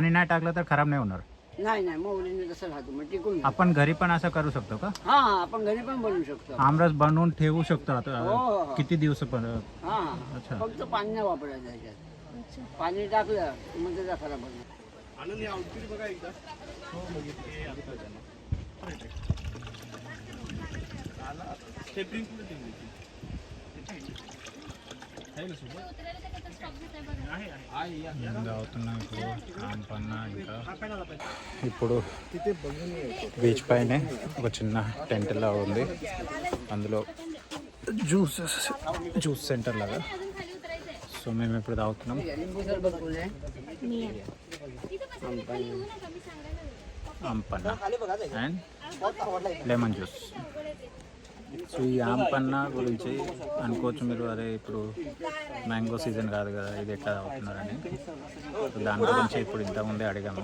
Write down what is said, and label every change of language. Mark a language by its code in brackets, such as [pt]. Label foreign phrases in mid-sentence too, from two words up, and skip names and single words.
[mr] पाणी नाही टाकलं तर खराब नाही होणार. नाही मोहरीने तसं राहतो मग टिकून राहतो. आपण घरी पण असं करू शकतो का? हा आपण घरी पण बनवू शकतो. आमरस बनवून ठेवू शकतो हो, आता हो. किती दिवस पण? हा अच्छा. फक्त पाणी नाही वापरायचं त्याच्यात. पाणी टाकलं की मग त्याचा खराब होतो. [te] అవుతున్నాం ఇప్పుడు ఆంపన్న ఇంకా ఇప్పుడు బీచ్ పైనే ఒక చిన్న టెంట్ లా ఉంది, అందులో [en] juice center [te] లాగా. సో మేము ఇప్పుడు తాగుతున్నాం [mr] लिंबू सरबत बोलले. [en] Aampanna and lemon juice. [te] సో ఈ ఆంపన్న గురించి అనుకోవచ్చు మీరు, అదే ఇప్పుడు [en] mango season [te] కాదు కదా, ఇది ఎట్లా అవుతున్నారని. సో దాని గురించి ఇప్పుడు ఇంతకుముందే అడిగాము.